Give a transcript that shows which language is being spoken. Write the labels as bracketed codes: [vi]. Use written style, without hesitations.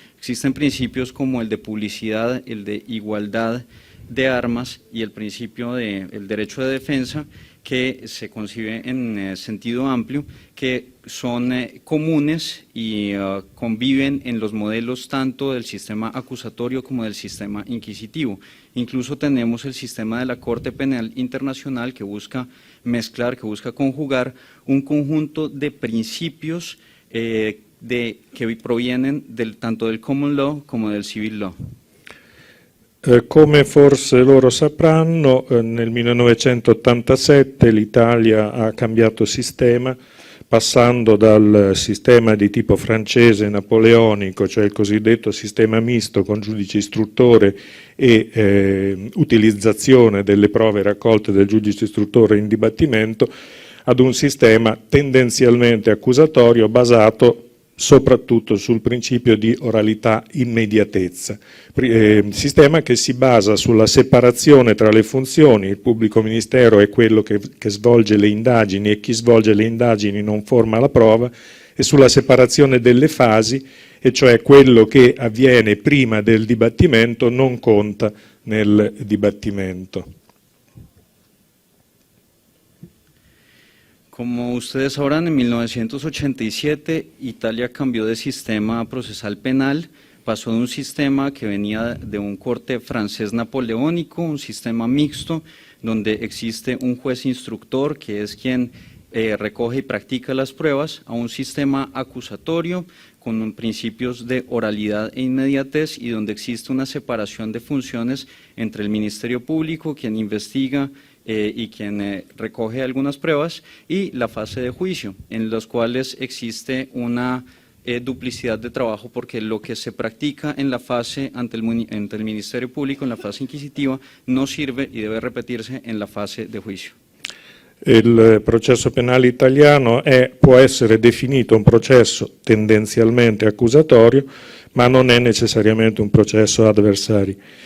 [es] Existen principios como el de publicidad, el de igualdad de armas y el principio del derecho de defensa, que se concibe en sentido amplio, que son comunes y conviven en los modelos tanto del sistema acusatorio como del sistema inquisitivo. Incluso tenemos el sistema de la Corte Penal Internacional que busca mezclar, que busca conjugar un conjunto de principios que provienen tanto del common law como del civil law. [it] Come forse loro sapranno, nel 1987 l'Italia ha cambiato sistema, passando dal sistema di tipo francese napoleonico, cioè il cosiddetto sistema misto con giudice istruttore e utilizzazione delle prove raccolte del giudice istruttore in dibattimento, ad un sistema tendenzialmente accusatorio basato soprattutto sul principio di oralità immediatezza, sistema che si basa sulla separazione tra le funzioni. Il pubblico ministero è quello che svolge le indagini e chi svolge le indagini non forma la prova, e sulla separazione delle fasi, e cioè quello che avviene prima del dibattimento non conta nel dibattimento. [es] Como ustedes sabrán, en 1987 Italia cambió de sistema procesal penal, pasó de un sistema que venía de un corte francés napoleónico, un sistema mixto, donde existe un juez instructor que es quien recoge y practica las pruebas, a un sistema acusatorio con principios de oralidad e inmediatez, y donde existe una separación de funciones entre el Ministerio Público, quien investiga y quien recoge algunas pruebas, y la fase de juicio, en los cuales existe una duplicidad de trabajo, porque lo que se practica en la fase ante el Ministerio Público, en la fase inquisitiva, no sirve y debe repetirse en la fase de juicio. [it] Il processo penale italiano può essere definito un processo tendenzialmente accusatorio, ma non è necessariamente un processo adversari.